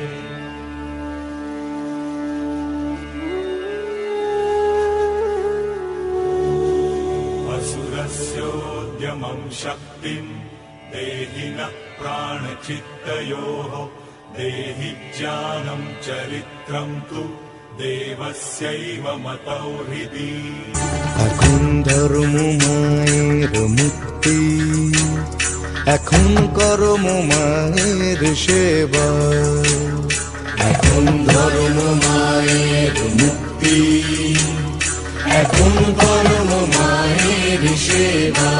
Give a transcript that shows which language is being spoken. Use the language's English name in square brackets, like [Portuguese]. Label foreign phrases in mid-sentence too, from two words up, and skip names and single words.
[Sanskrit] असुरस्योद्यमं शक्तिं देहि नः प्राणचित्तयोः देहि ज्ञानं चरित्रं तु देवस्यैव मतौ हृदि। [Bangla] এখন ধর্ম মায়ের মুক্তি, এখন কর্ম মায়ের সেবা। এখন ধর্ম মায়ের মুক্তি, এখন কর্ম মায়ের সেবা।